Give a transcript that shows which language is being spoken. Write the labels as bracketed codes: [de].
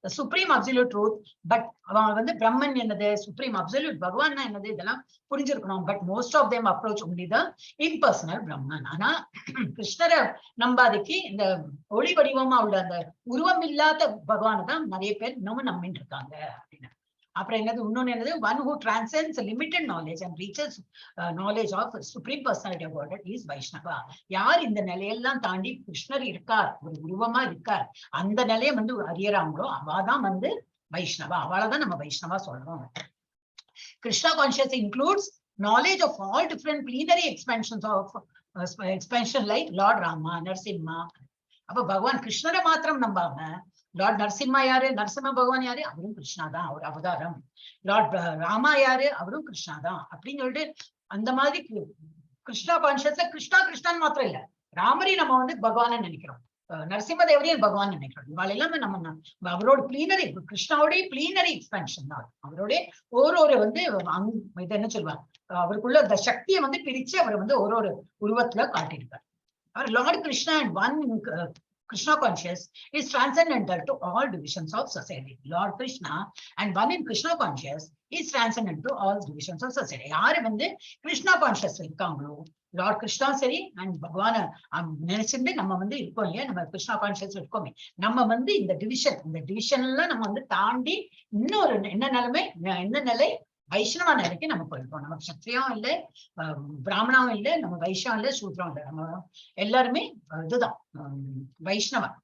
[en] Supreme absolute truth. [ta] But அவன் வந்து பிரம்மன் என்னது, சுப்ரீம் அப்சல்யூட் பகவான் என்னது, இதெல்லாம் புரிஞ்சிருக்கணும். [en] But most of them approach only the impersonal Brahman. [ta] ஆனா கிருஷ்ணரை நம்பாதிக்கு இந்த ஒளி வடிவமா உள்ள அந்த உருவம் இல்லாத பகவானை தான் நிறைய பேர் இன்னமும் நம்பிட்டு இருக்காங்க அப்படின்னு. அப்புறம் என்னது, இன்னொன்னு என்னது, [en] one who transcends limited knowledge and reaches knowledge of supreme personality of Godhead is Vaishnava. [ta] யார் இந்த நிலையெல்லாம் தாண்டி கிருஷ்ணர் இருக்கார், ஒரு உருவமா இருக்கார், அந்த நிலையை வந்து அறியறாங்களோ அவாதான் வந்து வைஷ்ணவா. அவளதான் நம்ம வைஷ்ணவா சொல்றோம். [en] Krishna consciousness includes knowledge of all different plenary expansions of expansion like Lord Rama, Narsimha. [ta] அப்ப பகவான் கிருஷ்ணரை மாத்திரம் நம்பாம லார்ட் நரசிம்மா யாரு, நரசிம்ம பகவான் யாரு, அவரும் கிருஷ்ணா தான், அவர் அவதாரம். லார்ட் ராமா யாரு, அவரும் கிருஷ்ணா தான் அப்படின்னு சொல்லிட்டு அந்த மாதிரி கிருஷ்ணா கான்சியஸ்ல கிருஷ்ணா கிருஷ்ணான்னு மாத்திரம் இல்ல, ராமரையும் நம்ம வந்து பகவான நினைக்கிறோம், நரசிம்ம தேவரையும் பகவான் நினைக்கிறோம். இவாள் எல்லாமே நம்ம அவரோட பிளீனரி, கிருஷ்ணாவுடைய பிளீனரி எக்ஸ்பென்ஷன் தான். அவருடைய ஒரு வந்து இது என்ன சொல்லுவாங்க, அவருக்குள்ள அந்த சக்தியை வந்து பிரிச்சு அவர் வந்து ஒரு உருவத்துல காட்டியிருக்காரு. [en] அவர் Lord Krishna and one Krishna conscious is transcendental to all divisions of society. Lord Krishna and one in Krishna conscious is transcendental to all divisions of society. [ta] யாரு வந்து கிருஷ்ணா கான்சியஸ் இருக்காங்களோ, லார்ட் கிருஷ்ணா சரி அண்ட் பகவான நினைச்சுட்டு நம்ம வந்து இருக்கோம் இல்லையா, நம்ம கிருஷ்ணா கான்சியஸ் இருக்கோமே, நம்ம வந்து இந்த டிவிஷன்லாம் நம்ம வந்து தாண்டி இன்னொரு என்ன நிலை, வைஷ்ணவ நிலைக்கு நம்ம போயிருக்கோம். நம்ம சத்திரியம் இல்லை, பிராமணாவும் இல்லை, நம்ம வைஷ்யம் இல்லை, சூத்திரம் இல்லை, நம்ம எல்லாருமே இதுதான் வைஷ்ணவ.